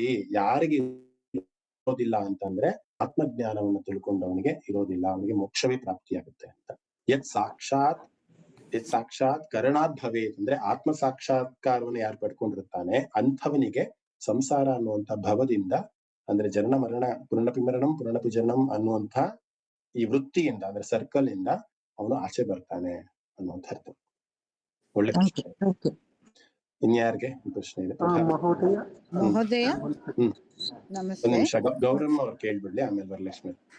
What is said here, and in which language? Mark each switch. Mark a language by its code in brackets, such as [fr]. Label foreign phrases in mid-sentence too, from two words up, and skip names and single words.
[kn] ಯಾರಿಗೆ ಇರೋದಿಲ್ಲ ಅಂತಂದ್ರೆ ಆತ್ಮಜ್ಞಾನವನ್ನು ತಿಳ್ಕೊಂಡವನಿಗೆ ಇರೋದಿಲ್ಲ, ಅವನಿಗೆ ಮೋಕ್ಷವೇ ಪ್ರಾಪ್ತಿಯಾಗುತ್ತೆ ಅಂತ. [sa] ಯತ್ ಸಾಕ್ಷಾತ್ ಕರಣಾತ್ ಭವೇತ್ [kn] ಅಂದ್ರೆ ಆತ್ಮ ಸಾಕ್ಷಾತ್ಕಾರವನ್ನು ಯಾರು ಪಡ್ಕೊಂಡಿರ್ತಾನೆ ಅಂಥವನಿಗೆ ಸಂಸಾರ ಅನ್ನುವಂಥ ಭವದಿಂದ, ಅಂದ್ರೆ ಜನನ ಮರಣ, [sa] ಪುನರಪಿ ಮರಣಂ ಪುನರಪಿ ಜನನಂ [kn] ಅನ್ನುವಂಥ ಈ ವೃತ್ತಿಯಿಂದ, ಅಂದ್ರೆ ಸರ್ಕಲ್ ಇಂದ ಅವನು ಆಚೆ ಬರ್ತಾನೆ ಅನ್ನುವಂಥ ಅರ್ಥ. ಒಳ್ಳೆ ಪ್ರಶ್ನೆ. ಇನ್ಯಾರಿಗೆ ಪ್ರಶ್ನೆ ಇದೆ? ಮಹೋದಯ ಒಂದ್ ನಿಮಿಷ, ಗೌರಮ್ಮ ಅವ್ರು ಕೇಳ್ಬಿಡ್ಲಿ, ಆಮೇಲೆ ವರಲಕ್ಷ್ಮಿ.